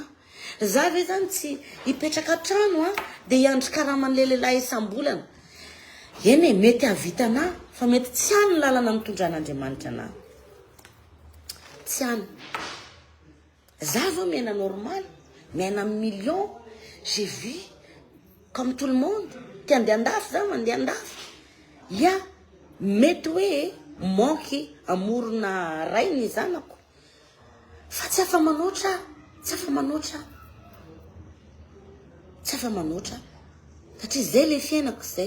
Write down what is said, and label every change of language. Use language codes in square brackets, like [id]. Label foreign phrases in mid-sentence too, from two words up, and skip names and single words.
[mg] Za ve zany tsy hipetraka trano de hiandry karaman'ilay lehilahy isam-bolana. Eny mety havita anahy fa mety tsy hany ny lalana mitondran'Andriamanitra anahy. Tsy hany. Za vao mena normal, mena million, [fr] j'ai vu comme tout le monde. [mg] Ti andeha andafy za mandeha andafy. Ya, mety hoe manky amorona ray ny zanako. Fa tsy afa manoatra, tsy afa manoatra. Tsy afa manoatra. Satria zay le fiainako zay.